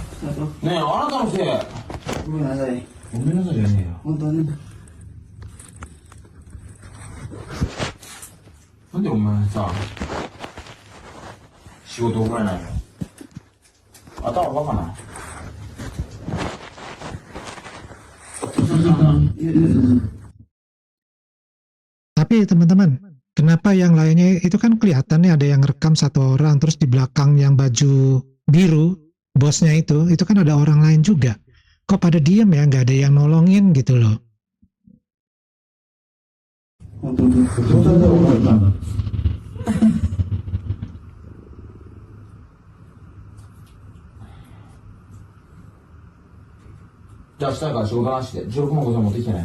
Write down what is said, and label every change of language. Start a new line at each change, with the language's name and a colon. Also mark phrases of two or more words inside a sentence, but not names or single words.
Japanese: ねえ、あなたのせい。ごめんなさい。ごめんなさいじゃねえよ。本当に。なんでお前さ、仕事覚えないの。頭バカな。
Indonesian: Tapi teman-teman, kenapa yang lainnya itu kan kelihatannya ada yang rekam satu orang, terus di belakang yang baju biru, bosnya itu kan ada orang lain juga. Kok pada diem ya, nggak ada yang nolongin gitu loh.
Japanese: 本当に。じゃあ明日から仕事なしで16万5千持ってきてね。